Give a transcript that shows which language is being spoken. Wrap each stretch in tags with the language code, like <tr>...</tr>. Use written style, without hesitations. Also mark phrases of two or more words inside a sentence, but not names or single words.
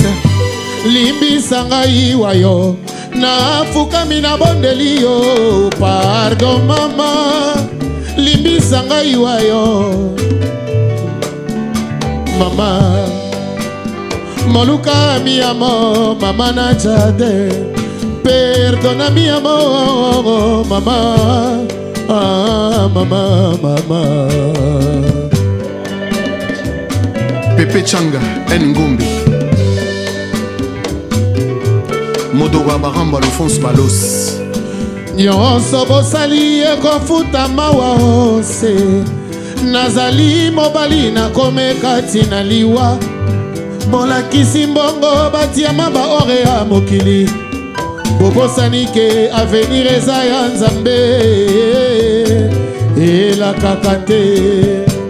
<ln>limbisa ngai wayo nafukami na bondeli yo pardon mama limbisa ngai wayo mama moluka</ln> <es>mi amor</es> <ln>mama na jade</ln> <es>perdona mi amor</es> <ln>mama ah mama Pepe Changa Ngombe. Modoga Baramba Alphonse Balos. nyonso bosali ekofuta mawa ose nazali mobali nakomeka tina liwa bolakisi mbongo batiama baore ya mokili bobosani ke avenir eza ya Nzambe elakaka te.</ln>